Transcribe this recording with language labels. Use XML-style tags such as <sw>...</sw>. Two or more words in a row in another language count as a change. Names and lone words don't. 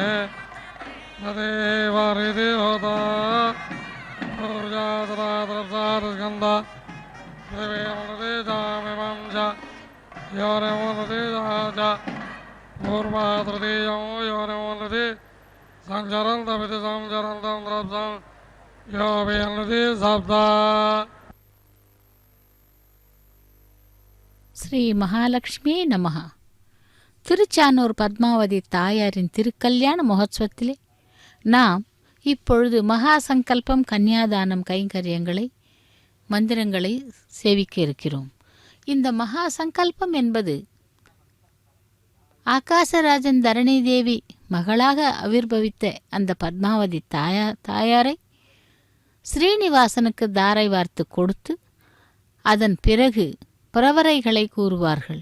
<sa>तदेवारिति होता ऊर्जा तथा द्रव्सादस्कन्धा पृथिवीमनति चामिमं च योनिमुन्नति च पूर्वा तृतीयं योनिमुन्नति संचरन्तमिति संचरन्तं द्रव्सं योऽभिन्नति सप्ता श्री महालक्ष्मी नमः.</sa> <ta>திருச்சானூர் பத்மாவதி தாயாரின் திருக்கல்யாண மகோத்சவத்திலே நாம் இப்பொழுது மகா சங்கல்பம் கன்னியாதானம் கைங்கரியங்களை மந்திரங்களை சேவிக்க இருக்கிறோம். இந்த மகா சங்கல்பம் என்பது ஆகாசராஜன் தரணி தேவி மகளாக ஆவிர்பவித்த அந்த பத்மாவதி தாயாரை ஸ்ரீனிவாசனுக்கு தாரை வார்த்து கொடுத்து அதன் பிறகு பிரவரைகளை கூறுவார்கள்.</ta>